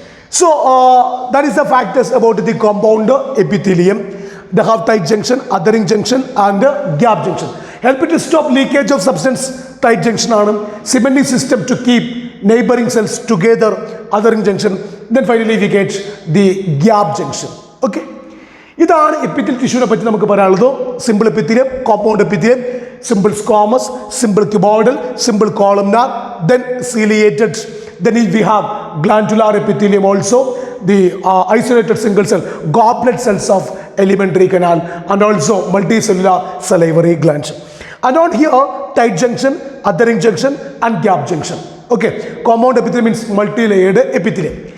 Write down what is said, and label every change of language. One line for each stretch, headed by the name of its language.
English: So that is the factors about the compound epithelium. They have tight junction, othering junction, and gap junction. Help it to stop leakage of substance. Tight junction ആണ്. Cementing system to keep neighboring cells together. Othering junction. Then finally we get the gap junction. Okay.
Malayalam: ഇതാണ് epithelial ടിഷ്യൂനെ പറ്റി നമുക്ക് പറയാനുള്ളത്. Simple epithelium, compound epithelium, simple squamous, simple cuboidal, simple columnar, then ciliated.
English: Then we have glandular epithelium also, the isolated single cell goblet cells of alimentary canal, and also multicellular salivary glands. And on here, tight junction, othering junction, and gap junction. Okay, compound epithelium means multi-layered epithelium.